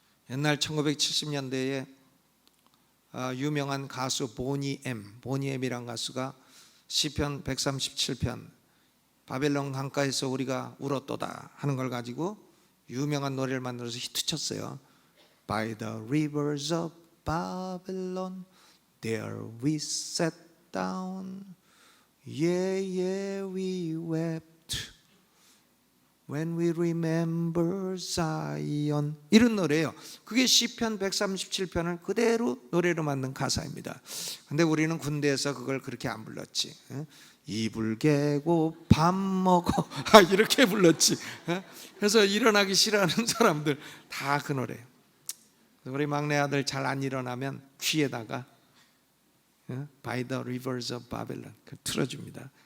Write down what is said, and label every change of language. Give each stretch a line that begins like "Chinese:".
Korean: 옛날 1970년대에 유명한 가수 보니엠이란 가수가 시편 137편 바벨론 강가에서 우리가 울었도다 하는 걸 가지고 유명한 노래를 만들어서 히트쳤어요.
English: By the rivers of Babylon there we sat down, yeah we wept when we remember Zion.
Korean: 이런 노래예요. 그게 시편 137편을 그대로 노래로 만든 가사입니다. 근데 우리는 군대에서 그걸 그렇게 안 불렀지. 이불 개고 밥 먹어 이렇게 불렀지. 그래서 일어나기 싫어하는 사람들 다 그 노래. 우리 막내 아들 잘 안 일어나면 귀에다가
English: By the rivers of Babylon
Korean: 틀어줍니다.